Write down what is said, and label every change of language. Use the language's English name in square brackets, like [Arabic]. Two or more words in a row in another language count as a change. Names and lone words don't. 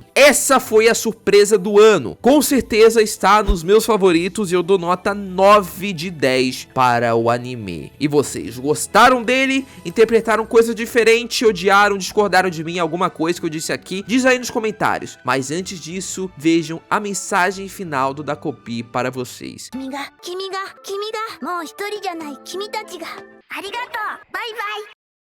[Portuguese] Essa foi a surpresa do ano. Com certeza está nos meus favoritos e eu dou nota 9 de 10 para o anime. E vocês, gostaram dele? Interpretaram coisa diferente? Odiaram? Discordaram de mim? Alguma coisa que eu disse aqui? Diz aí nos comentários. Mas antes disso, vejam a mensagem final do Dakopi para vocês. [Japanese] 君がもう一人じゃない君たちがありがとうバイバイ